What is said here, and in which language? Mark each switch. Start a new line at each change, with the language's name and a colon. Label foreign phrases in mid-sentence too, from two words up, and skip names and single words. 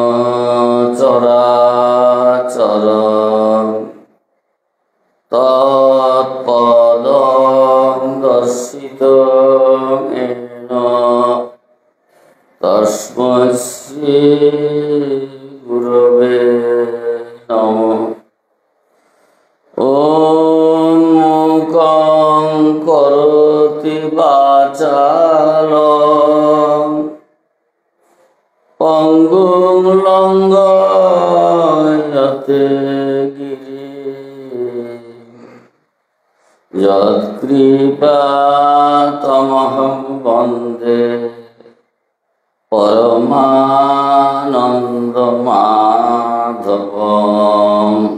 Sanskrit: চরাচরং তৎপদং দর্শিতং येन তস্मै শ্রী গুরবে নমঃ। ওম মূকং করোতি বাচালং পঙ্গুং লঙ্ঘয়তে গিরিম যৎকৃপাতমহং বন্দে পরমানন্দমাধবম।